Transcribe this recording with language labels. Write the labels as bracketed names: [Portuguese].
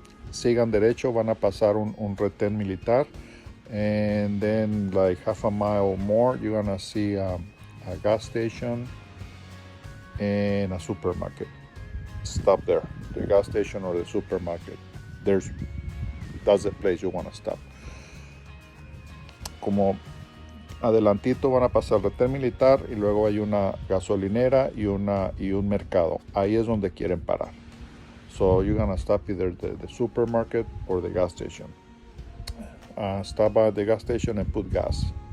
[Spanish] Sigan derecho, van a pasar un retén militar, [English] and then like half a mile more, you're gonna see a gas station and a supermarket. stop there. The gas station or the supermarket. That's the place you want to stop. [Spanish] Como adelantito van a pasar el retén militar y luego hay una gasolinera y un mercado. Ahí es donde quieren parar. [English] So you're gonna stop either the supermarket or the gas station. Stop by the gas station and put gas.